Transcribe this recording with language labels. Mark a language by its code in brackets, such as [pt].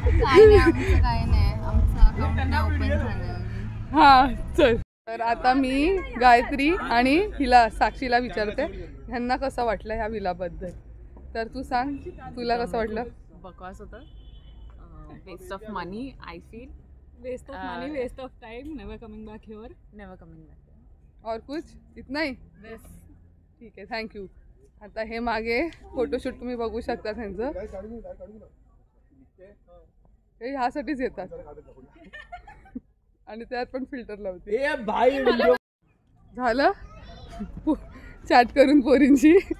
[mr] काय नाही आमचं अकाउंट ओपन झालं. हा चल. तर आता मी गायत्री आणि हिला साक्षीला विचारते ह्यांना कसं वाटलं ह्या विलाबद्दल. तर तू सांग तुला कसं वाटलं? बकवास होतं. [en] Waste of money I feel. Waste of money, waste of time, never coming back here. Never coming back. [hi] और कुछ इतना ही? [mr] ठीक आहे थँक्यू. आता हे मागे फोटोशूट तुम्ही बघू शकता त्यांचं. हे ह्यासाठीच येतात आणि त्यात पण फिल्टर लावते. ए भाई व्हिडिओ झालं चॅट करून पोरींची.